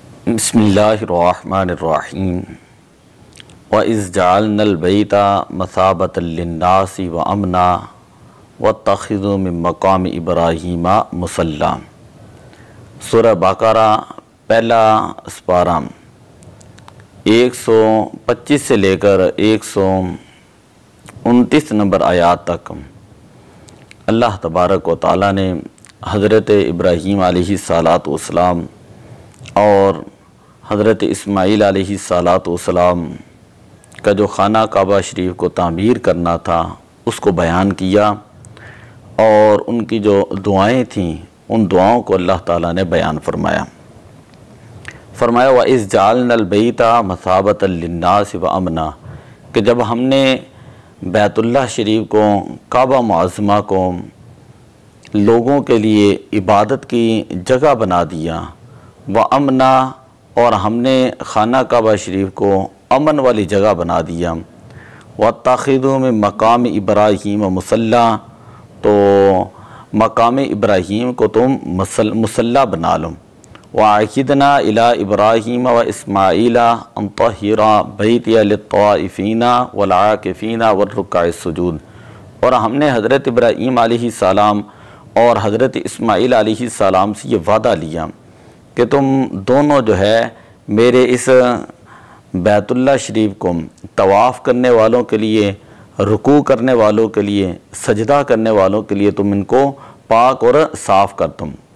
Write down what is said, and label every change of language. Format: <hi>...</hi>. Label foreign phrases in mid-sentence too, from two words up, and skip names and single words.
<ar>بسم الله الرحمن الرحيم وإذ جعلنا البيت مثابة للناس وأمنا واتخذوا من مقام إبراهيم مصلى.</ar> <hi>सूरह बकरा पहला पारा 125 से लेकर 129 नंबर आयात तक अल्लाह तबारक व तआला ने हज़रत इब्राहीम</hi> <ar>عليه الصلاة والسلام</ar> <hi>और हज़रत इस्माईल</hi> <ar>عليه الصلاة والسلام</ar> <hi>का जो खाना काबा शरीफ को तामीर करना था उसको बयान किया और उनकी जो दुआएं थीं उन दुआओं को अल्लाह ताला ने बयान फरमाया।</hi> <ar>وإذ جعلنا البيت مثابة للناس وأمنا</ar> <hi>कि जब हमने बैतुल्लाह शरीफ को काबा मुअज़्ज़मा को लोगों के लिए इबादत की जगह बना दिया,</hi> <ar>وأمنا</ar> <hi>और हमने खाना काबा शरीफ को अमन वाली जगह बना दिया,</hi> <ar>واتخذوا من مقام إبراهيم مصلى</ar> <hi>तो मकाम इब्राहीम को तुम मुसल्ला बना लो।</hi> <ar>وعهدنا إلى إبراهيم وإسماعيل أن طهرا بيتي للطائفين والعاكفين والركع السجود.</ar> <hi>और हमने हज़रत इब्राहीम अलैहिस्सलाम और हज़रत इस्माईल अलैहिस्सलाम से ये वादा लिया कि तुम दोनों जो है मेरे इस बैतुल्लाह शरीफ को तवाफ़ करने वालों के लिए, रुकू करने वालों के लिए, सजदा करने वालों के लिए तुम इनको पाक और साफ़ कर तुम।</hi>